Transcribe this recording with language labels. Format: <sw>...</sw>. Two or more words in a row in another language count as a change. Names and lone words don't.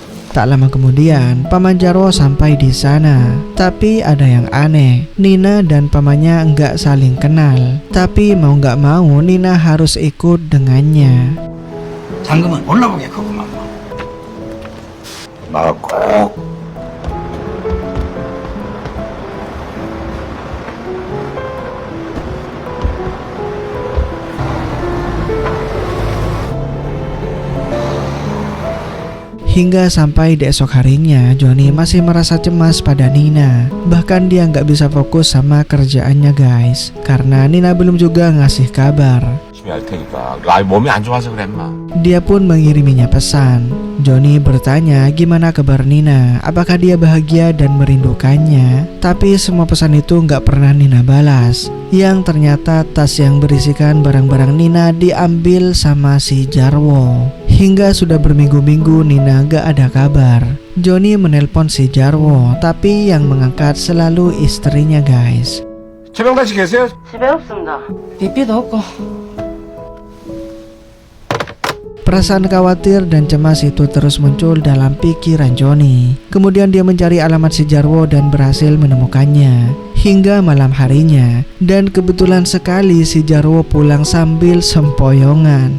<id>Tak lama kemudian, Paman Jarwo sampai di sana. Tapi ada yang aneh, Nina dan pamannya nggak saling kenal. Tapi mau nggak mau, Nina harus ikut dengannya.</id> <ko>잠금은 올라오겠구만. 나 꼭</ko> <id>Hingga sampai di esok harinya, Johnny masih merasa cemas pada Nina. Bahkan dia nggak bisa fokus sama kerjaannya guys, karena Nina belum juga ngasih kabar.</id> <ko>열심히 할 테니까. 아, 몸이 안 좋아서 그래, 인마.</ko> <id>Dia pun mengiriminya pesan. Johnny bertanya gimana kabar Nina, apakah dia bahagia dan merindukannya. Tapi semua pesan itu nggak pernah Nina balas. Yang ternyata tas yang berisikan barang-barang Nina diambil sama si Jarwo. Hingga sudah berminggu-minggu Nina gak ada kabar. Johnny menelpon si Jarwo, tapi yang mengangkat selalu istrinya guys.</id> <ko>최병단 씨 계세요? 비비도 없고</ko> <id>Perasaan khawatir dan cemas itu terus muncul dalam pikiran Johnny. Kemudian dia mencari alamat si Jarwo dan berhasil menemukannya. Hingga malam harinya, dan kebetulan sekali si Jarwo pulang sambil sempoyongan.</id>